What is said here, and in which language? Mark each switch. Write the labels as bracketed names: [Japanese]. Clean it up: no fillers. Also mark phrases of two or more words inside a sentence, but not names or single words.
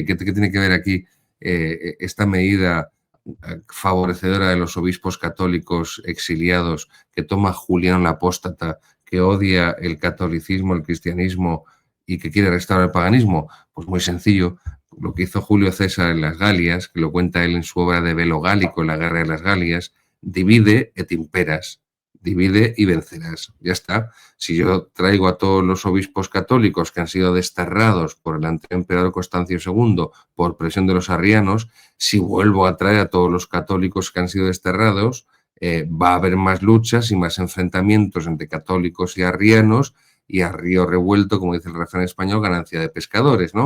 [Spanish] ¿Qué tiene que ver aquí esta medida favorecedora de los obispos católicos exiliados que toma Julián el Apóstata, que odia el catolicismo, el cristianismo y que quiere restaurar el paganismo? Pues muy sencillo, lo que hizo Julio César en las Galias, que lo cuenta él en su obra de Velo Gálico, en la Guerra de las Galias: [Latin] divide et imperas, [Spanish] divide y vencerás. Ya está. Si yo traigo a todos los obispos católicos que han sido desterrados por el anterior emperador Constancio II por presión de los arrianos, si vuelvo a traer a todos los católicos que han sido desterrados, va a haber más luchas y más enfrentamientos entre católicos y arrianos, y a río revuelto, como dice el refrán español, ganancia de pescadores, ¿no?